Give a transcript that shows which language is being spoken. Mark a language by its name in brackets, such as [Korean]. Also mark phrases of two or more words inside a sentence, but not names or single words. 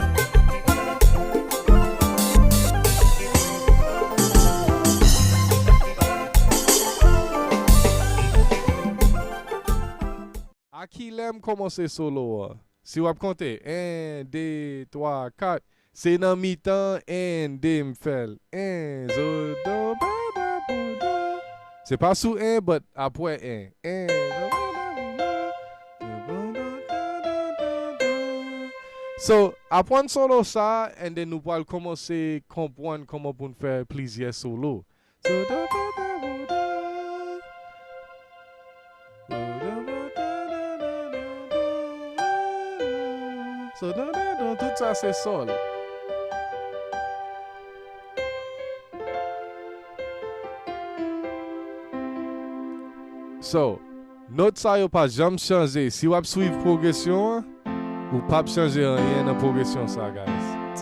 [Haitian Creole] A ki lem komanse solo, si wap konte, 1, 2, 3, 4, se nan mi tan, 1, 2 m fel. 1, zo, do, ba, ba, bo, do. Se pa sou 1, but apwe 1. 1, zo, ba, ba, bo, do. So, apwen solo sa, [English] and then [Haitian Creole] nou pal komanse kompwen koman pou n fe plizye solo. So, do, ba, ba, bo, do. So, do, do, do, tout sa se sol. So, not sa yo pa jam chanje. Si wap suiv progresyon, ou pap chanje an yen nan progresyon sa, guys.